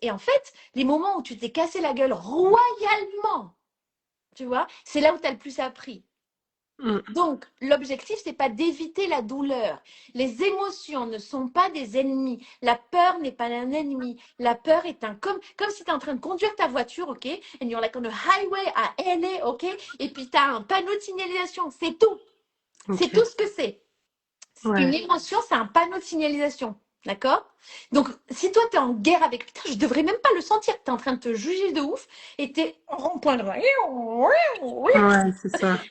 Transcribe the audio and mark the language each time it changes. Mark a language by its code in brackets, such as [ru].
[fr] Et en fait, les moments où tu t'es cassé la gueule royalement, tu vois, c'est là où tu as le plus appris. Mm. Donc, l'objectif, c'est pas d'éviter la douleur. Les émotions ne sont pas des ennemis. La peur n'est pas un ennemi. La peur est comme si tu es en train de conduire ta voiture, ok? [en] And you're like on a highway à LA, ok? [fr] Et puis tu as un panneau de signalisation. C'est tout. C'est tout Ok. ce que c'est. Une émotion, c'est un panneau de signalisation. D'accord? Donc, si toi, tu es en guerre avec. Putain, je devrais même pas le sentir. Tu es en train de te juger de ouf et tu es en rond-point de Ouais, c'est ça.